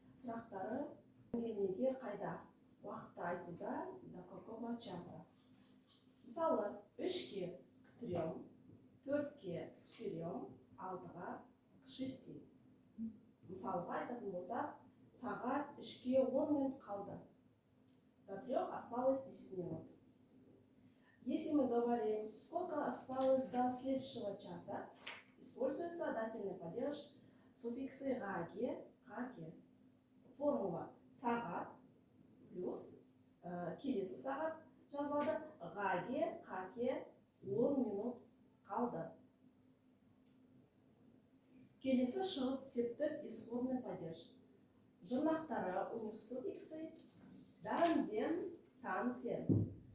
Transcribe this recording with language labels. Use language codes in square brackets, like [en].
[kk] Сұрақтары неге, қайда. Уақытты айтуда [ru] до какого часа. [kk] Мысалы, 3-ке к 3, 4-ке к 4, 6-ға к 6. Мысалға айтатын болсақ, сағат 3-ке 10 минут қалды. [ru] До 3 осталось 10 минут. Если мы говорим, сколько осталось до следующего часа, используется дательный падеж суффиксы ға-ге, қа-ке. [kk] Формула сағат плюс келесі сағат жазылады. Ға-ге, қа-ке 10 минут қалды. Келесі шығыс септік [ru] исходный падеж. [kk] Жұрнақтары [ru] у них суффиксы [kk] дан-ден, тан-ден.